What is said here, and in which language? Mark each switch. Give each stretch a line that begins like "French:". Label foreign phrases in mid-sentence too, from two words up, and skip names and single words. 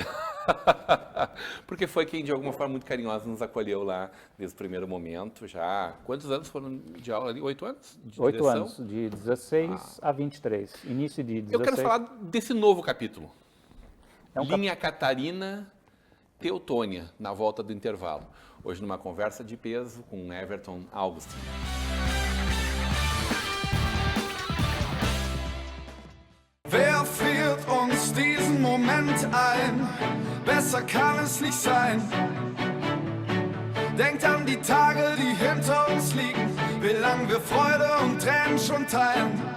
Portuguese: Porque foi quem, de alguma forma, muito carinhosa nos acolheu lá desde o primeiro momento, já. Quantos anos foram de aula ali? 8 anos? De 8 direção? anos, de 16 a 23, início de 16. Eu quero falar desse novo capítulo. Linha Catarina, Teutônia, na volta do intervalo. Hoje numa conversa de peso com Everton Augustin.
German: Wer friert uns diesen Moment ein? Besser kann es nicht sein. Denkt an die Tage, die hinter uns liegen, wie lang wir Freude und Tränen schon teilen.